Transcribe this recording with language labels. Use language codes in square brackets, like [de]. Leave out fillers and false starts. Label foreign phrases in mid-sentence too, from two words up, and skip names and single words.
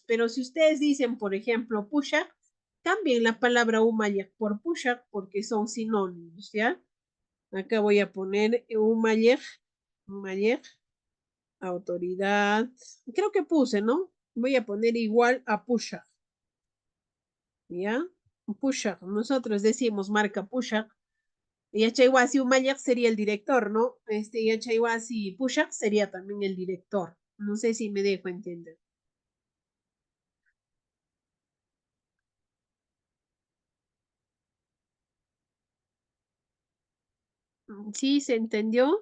[es] Pero si ustedes dicen, por ejemplo, Pushak, cambien la palabra Umayyad por Pushak porque son sinónimos, ¿ya? Acá voy a poner Umayyad, autoridad. Creo que puse, ¿no? Voy a poner igual a Pushak, ¿ya? Pushak. Nosotros decimos marca Pushak. [qu] Yachayhuasi Umayak [es] sería el director, ¿no? [qu] Yachayhuasi Pushak [es] sería también el director. No sé si me dejo entender. ¿Sí se entendió?